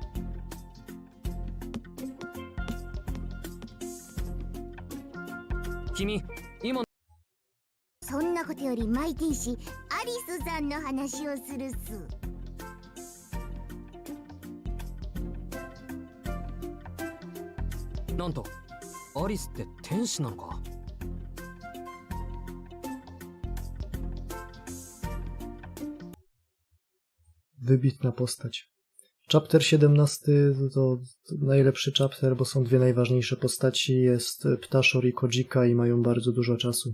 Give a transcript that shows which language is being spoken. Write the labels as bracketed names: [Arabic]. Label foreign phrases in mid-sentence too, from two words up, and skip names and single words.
[Japanese] 君、今そんなことよりマイ天使アリスさんの話をするっす。なんとアリスって天使なのか。 [Polish] Wybitna postać. Chapter 17 to najlepszy chapter, bo są dwie najważniejsze postaci. Jest Ptaszor i Kojika i mają bardzo dużo czasu.